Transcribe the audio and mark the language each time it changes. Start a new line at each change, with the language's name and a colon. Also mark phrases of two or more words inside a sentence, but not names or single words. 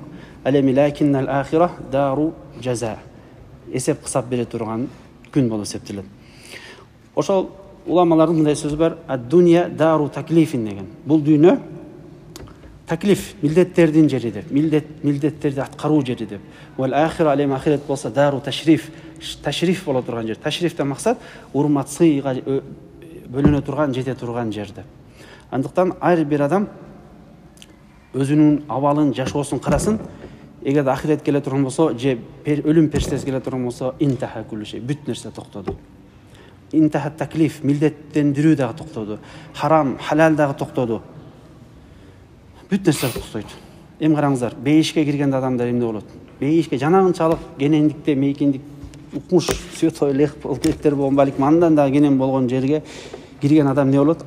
Kyrgyz: Ал-эми
Arabic: لكن الآخرة دار جزاء.
Kyrgyz: Эсеп кысап бере турган күн болуп эсептелет. Ошол уламалардын мындай сөзү бар:
Arabic: الدنيا دار تكليف
Kyrgyz: деген. Бул дүйнө таклиф, милдеттердин жери деп, милдеттерди аткаруу жери деп.
Arabic: والآخرة,
Kyrgyz: алем ахирет болсо
Arabic: دار تشريف,
Kyrgyz: ташриф боло турган жер. Ташрифтен максат урмат, сыйга бөлөнө турган, жете турган жер деп. Андыктан ар бир адам өзүнүн абалын, жашоосун карасын. Эгер ахирет келе турган болсо, же өлүм периштеси келе турган болсо,
Arabic: انتهى كل شيء,
Kyrgyz: бүт нерсе токтоду.
Arabic: انتهى التكليف,
Kyrgyz: милдеттендирүү дагы токтоду. Харам, халал дагы токтоду. Бүт нерсе токтойт. Эми караңыздар, бейишке кирген адамдар эмне болот? Бейишке жанагынчалык кенендикте, мейкиндик укмуш святой лех болуп керектер болгон, балким андан да кенен болгон жерге кирген адам эмне болот?